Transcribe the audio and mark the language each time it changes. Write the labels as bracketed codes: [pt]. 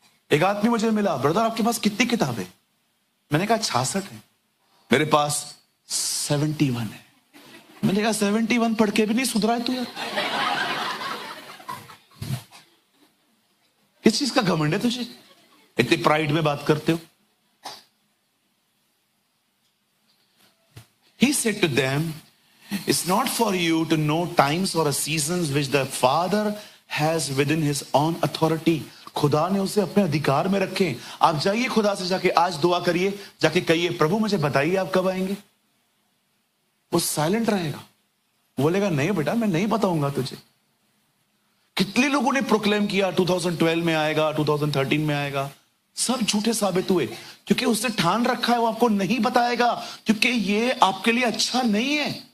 [hi] एक आदमी मुझे मिला, ब्रदर आपके पास कितनी किताबें? मैंने कहा 66 है। मेरे पास 71 है। मैंने कहा 71 पढ़ के भी नहीं सुधरा है तू यार? किस चीज का घमंड है तुझे? इतनी प्राइड में बात करते हो। [en] He said to them, it's not for you to know times or seasons which the Father has within his own authority. [hi] खुदा ने उसे अपने अधिकार में रखे। आप जाइए खुदा से जाके आज दुआ करिए, जाके कहिए प्रभु मुझे बताइए आप कब आएंगे। वो साइलेंट रहेगा, बोलेगा नहीं बेटा मैं नहीं बताऊंगा तुझे। कितने लोगों ने प्रोक्लेम किया 2012 में आएगा, 2013 में आएगा, सब झूठे साबित हुए क्योंकि उसने ठान रखा है वो आपको नहीं बताएगा, क्योंकि ये आपके लिए अच्छा नहीं है।